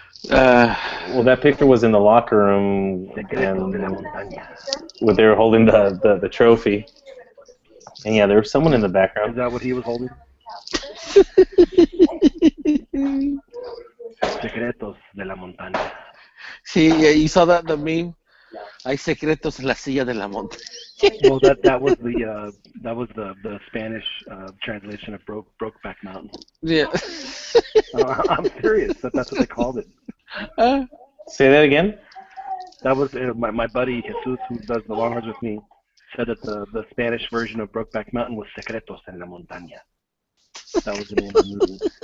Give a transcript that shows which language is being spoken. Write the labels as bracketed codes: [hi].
[en] Well, that picture was in the locker room, and where they were holding the trophy. And yeah, there was someone in the Is background. that what he was holding? [es] Secretos de la montaña. [en] See, yeah, you saw that the meme. [es] Hay secretos en la silla de la montaña. [en] Well, that was the Spanish translation of Brokeback Mountain. Yeah. I'm serious. That's what they called it. Say that again. That was my buddy Jesus, who does the Longhorns with me, said that the Spanish version of Brokeback Mountain was Secretos en la Montaña. That was the name of the movie.